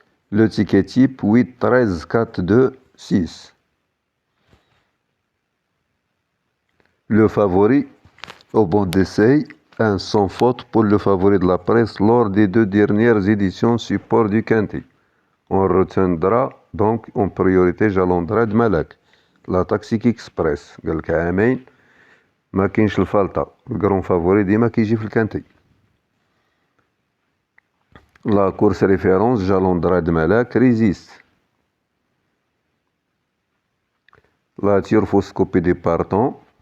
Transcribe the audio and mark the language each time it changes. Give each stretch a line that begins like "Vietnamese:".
French: Le ticket type 8, 13, 4, 2, 6. Le favori au banc d'essai, un sans faute pour le favori de la presse lors des 2 dernières éditions support du Quintet. On retiendra donc en priorité Jalandra de Malek.
Arabic: La Taxi Express قال لك عامين ما كاينش الفالطة الكرون فافوري ديما كيجي في الكانتي.
French: La course référence Jalondra de Malak résiste. La turfoscopie des partants.